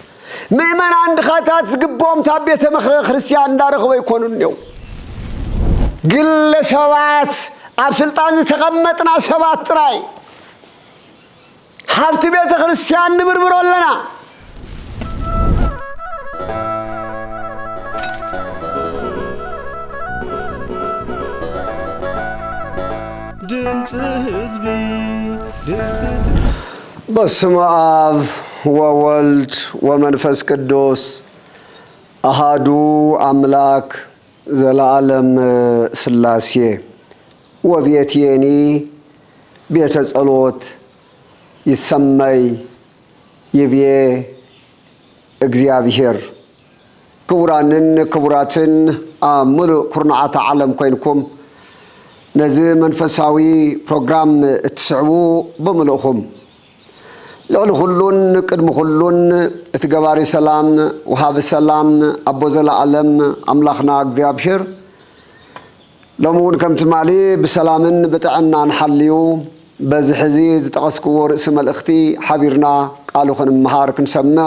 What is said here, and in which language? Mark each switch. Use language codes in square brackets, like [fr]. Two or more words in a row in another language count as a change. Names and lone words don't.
[ti] ምእመናን ድኻታት ዝግብኦም ታብ ቤተ ክርስቲያን እንዳረኽቡ ኣይኮኑን እኒው ግለ ሰባት ኣብ ስልጣን ዝተቀመጥና ሰባት ጥራይ ሓብቲ ቤተ ክርስቲያን ንብርብሮ ኣለና ድምጽ ህዝቢ [gez] በስመ አብ ወወልድ ወመንፈስ ቅዱስ አሃዱ አምላክ ዘላለም ሥላሴ ወቤቴኒ ቤተ ጸሎት ይሰመይ ይቤ [ti] እግዚአብሔር ክቡራንን ክቡራትን ሙሉእ ኩርናዓተ ዓለም ኮይንኩም ነዚ መንፈሳዊ ፕሮግራም እትስዕቡ በሙሉእኹም ልዕሊ ኩሉን ቅድሚ ኩሉን እትገባሪ ሰላም ወሃቢ ሰላም ኣቦ ዘለዓለም ኣምላኽና እግዚአብሔር ሎሚ እውን ከምቲ ማሊ ብሰላምን ብጥዕናን ሓልዩ በዚ ሕዚ ዝጠቐስክዎ ርእሲ መልእኽቲ ሓቢርና ቃሉ ክንመሃር ክንሰምዕ